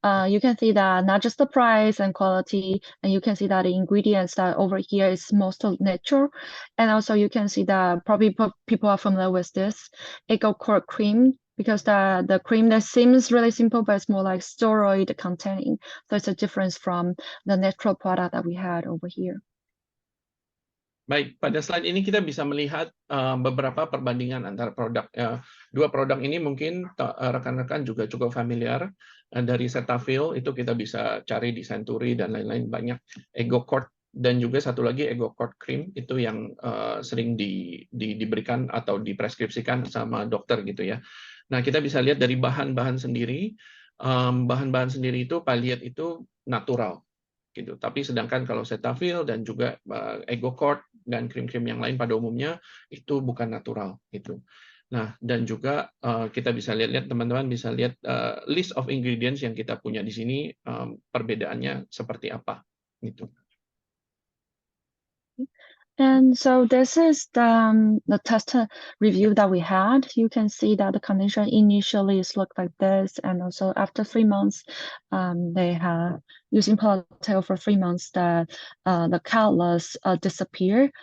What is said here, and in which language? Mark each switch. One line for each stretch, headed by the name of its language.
English: You can see that not just the price and quality, and you can see that the ingredients that over here is mostly natural, and also you can see that probably people are familiar with this EcoCore cream, because the cream that seems really simple, but it's more like steroid containing. So it's a difference from the natural product that we had over here.
Indonesian: Baik, pada slide ini kita bisa melihat beberapa perbandingan antara produk. 2 produk ini mungkin rekan-rekan juga cukup familiar. Dari Cetaphil itu kita bisa cari di Century dan lain-lain, banyak. EcoCore dan juga satu lagi EcoCore cream itu yang sering diberikan atau dipreskripsikan sama dokter gitu ya. Nah, kita bisa lihat dari bahan-bahan sendiri. Bahan-bahan sendiri itu Paliat itu natural gitu. Tapi sedangkan kalau Cetaphil dan juga EcoCore dan krim-krim yang lain pada umumnya itu bukan natural gitu. Nah, dan juga kita bisa lihat teman-teman bisa lihat
English: list of ingredients
Indonesian: yang kita punya di sini, perbedaannya seperti apa gitu.
English: And so this is the test review that we had. You can see that the condition initially looked like this, and also after 3 months, they have using Palatel for 3 months that the callus disappear.